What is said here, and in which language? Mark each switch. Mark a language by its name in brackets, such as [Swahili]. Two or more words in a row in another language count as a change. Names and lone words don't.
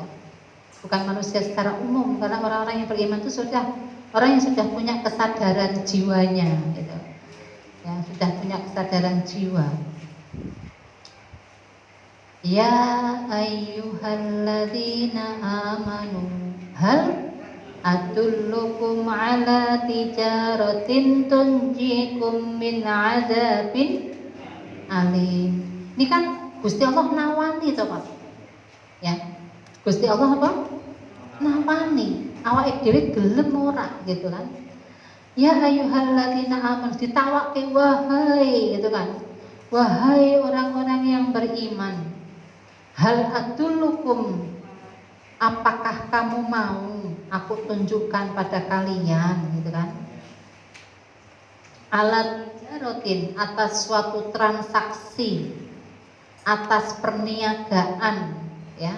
[Indonesian] Bukan manusia secara umum, karena orang-orang yang beriman itu orang yang sudah punya kesadaran jiwanya gitu. Ya, sudah punya kesadaran jiwa. [Arabic] يا أيها الذين آمنوا هل أدلكم على تجارة تنجيكم من عذاب أليم. [Indonesian] Ini kan Gusti Allah [Javanese] nawani to, [Indonesian] Pak. Ya. Gusti Allah apa? Nawani. [Javanese] Awake dhewe gelem ora gitu kan. [Arabic] يا أيها الذين آمنوا, [Indonesian] ditawake wahai gitu kan. Wahai orang-orang yang beriman. [Arabic] هل أدلكم, [Indonesian] apakah kamu mau aku tunjukkan pada kalian gitu kan, [Arabic] على تجارة, [Indonesian] atas suatu transaksi, atas perniagaan ya.